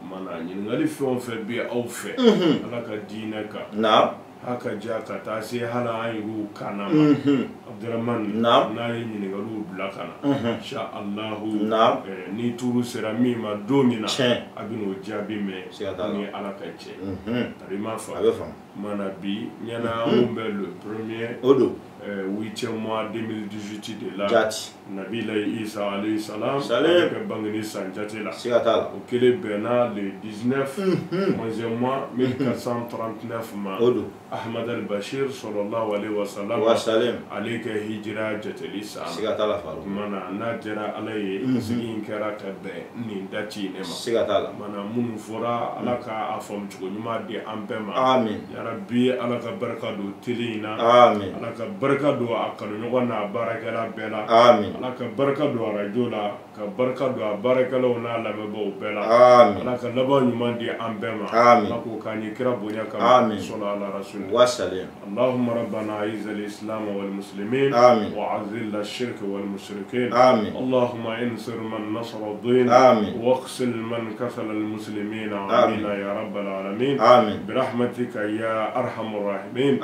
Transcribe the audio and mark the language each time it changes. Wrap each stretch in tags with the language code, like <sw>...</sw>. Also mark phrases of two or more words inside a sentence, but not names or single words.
<bm>mana ɲininkali fɛn o fɛn bɛ aw fɛ Ala ka diinɛ kan haka ja ka taa se hali an yɛrɛw kanna ma Abdurrahman n'a ye ɲininkaliw bila ka na</bm> <ar>إن شاء الله</ar> <bm>ni tuuru sera min ma don min na a bɛ n'o jaabi mɛn ni Ala ka jɛ a bɛ ma faamu mana bi ɲɛna anw bɛ</bm> <fr>le premier</fr> <bm>o don</bm> <fr>8e mois</fr> <bm>2018 de la Nabila Isa</bm> <ar>عليه السلام</ar> <bm>ka bangeni san jate la siga t'a la o kelen bɛnna</bm> <fr>le 19 11e mois</fr> <bm>1439 ma o don Ahmad al-Bashir</bm> <ar>صلى الله عليه وسلم</ar> <bm>ale ka hijira jateli san siga t'a la faru mana n'a jɛra Ala ye sigi in kɛra ka bɛn nin dati ne ma siga t'a la mana minnu fɔra Ala ka a faamu cogo ɲuman di an bɛɛ ma amin</bm> <ar>يا ربي</ar> <bm>Ala ka barika don tele in na amin Ala ka barika don a kanuɲɔgɔn n'a baarakɛla bɛɛ la amin Ala ka barika don arajo la ka barika don a baarakɛlaw n'a lamɛnbaaw bɛɛ la amin Ala ka laban ɲuman di an bɛɛ ma amin Ala k'o k'an ye kira bonya kama amin</bm> <ar>صلى الله عليه wasallam اللهم ربنا أعز الإسلام والمسلمين آمين وأذل الشرك والمشركين آمين اللهم انصر من نصر الدين آمين واقسل من كسل المسلمين آمين يا رب العالمين آمين برحمتك يا أرحم الراحمين</ar>